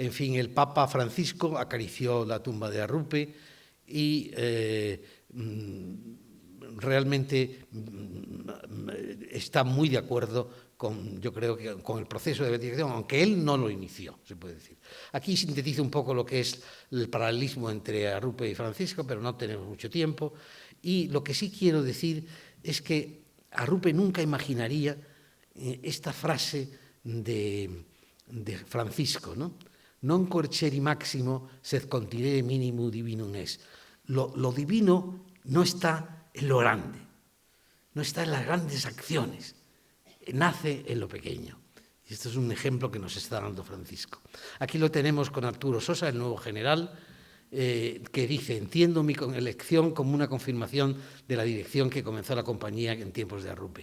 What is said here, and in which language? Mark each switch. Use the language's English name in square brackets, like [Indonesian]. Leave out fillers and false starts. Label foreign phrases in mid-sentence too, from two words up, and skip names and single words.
[Spanish] En fin, el Papa Francisco acarició la tumba de Arrupe y realmente está muy de acuerdo con, yo creo que con el proceso de beatificación, aunque él no lo inició, se puede decir. Aquí sintetizo un poco lo que es el paralelismo entre Arrupe y Francisco, pero no tenemos mucho tiempo. Y lo que sí quiero decir es que Arrupe nunca imaginaría esta frase de Francisco, ¿no? [Latin] Non coerceri maximo sed continere minimo divinum est. [Spanish] Lo divino no está en lo grande, no está en las grandes acciones, nace en lo pequeño. Y esto es un ejemplo que nos está dando Francisco. Aquí lo tenemos con Arturo Sosa, el nuevo general, que dice: entiendo mi elección como una confirmación de la dirección que comenzó la compañía en tiempos de Arrupe.